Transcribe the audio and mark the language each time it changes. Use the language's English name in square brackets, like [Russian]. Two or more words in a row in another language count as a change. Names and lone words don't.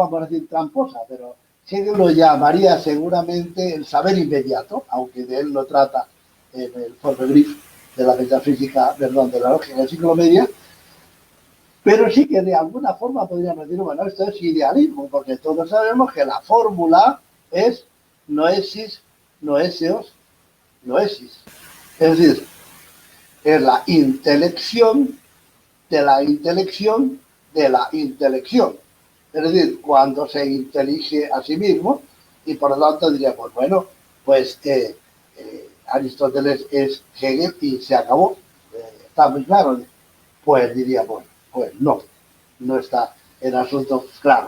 [Spanish] vamos a decir tramposa, pero Hegel lo llamaría seguramente el saber inmediato, aunque de él no trata en el Fortbegriff de la metafísica, perdón, de la lógica del siglo medio, pero sí que de alguna forma podríamos decir, bueno, esto es idealismo, porque todos sabemos que la fórmula es [Greek] νόησις νοήσεως νόησις. [Spanish] Es decir, es la intelección de la intelección de la intelección. Es decir, cuando se intelige a sí mismo, y por lo tanto diríamos, bueno, pues Aristóteles es Hegel y se acabó. Está muy claro. Pues diríamos, pues no, no está el asunto claro.